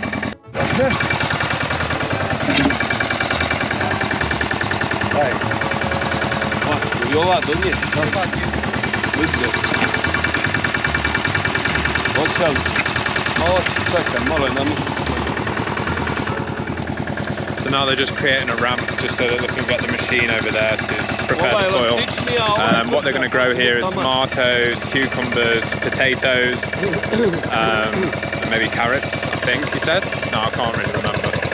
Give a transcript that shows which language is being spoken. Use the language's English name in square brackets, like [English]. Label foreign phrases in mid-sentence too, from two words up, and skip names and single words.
[Croatian] I ova donije. Vidite. Hoćem. Malo čekaj, malo je namješati. [English] So now they're just creating a ramp just so that they can get the machine over there to prepare the soil. What they're going to grow here is tomatoes, cucumbers, potatoes, and maybe carrots, I think he said. No, I can't really remember.